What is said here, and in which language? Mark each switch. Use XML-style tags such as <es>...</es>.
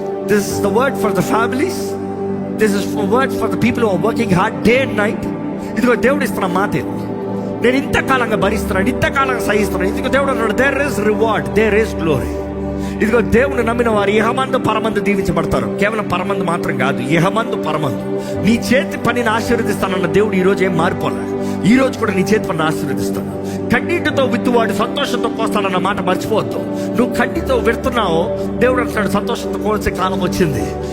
<en>This is the word for the families. This is the word for the people who are working hard day and night.</en> <te>ఇదిగో దేవుడు ఇస్తున్న మాట, నేను ఇంతకాలంగా భరిస్తున్నాను, ఇంతకాలంగా సహిస్తున్నాను. ఇదిగో దేవుడు అన్నాడు,</te> <en>there is reward, there is glory.</en> <te>ఇదిగో దేవుని నమ్మిన వారు ఇహమందు పరమందు దీవించబడతారు. కేవలం పరమందు మాత్రం కాదు, ఇహమందు పరమందు. నీ చేతి పనిని ఆశీర్వదిస్తానన్న దేవుడు ఈ రోజు ఏం మారిపోలే. ఈ రోజు కూడా నీ చేతి పనిని ఆశీర్వదిస్తాను. కన్నీటితో విత్తువాడు సంతోషంతో కోస్తానన్న మాట మర్చిపోవద్దు. నువ్వు కన్నీటితో విడుతున్నావు, దేవుడు అంటున్నాడు సంతోషంతో కోసే కాలం వచ్చింది.</te>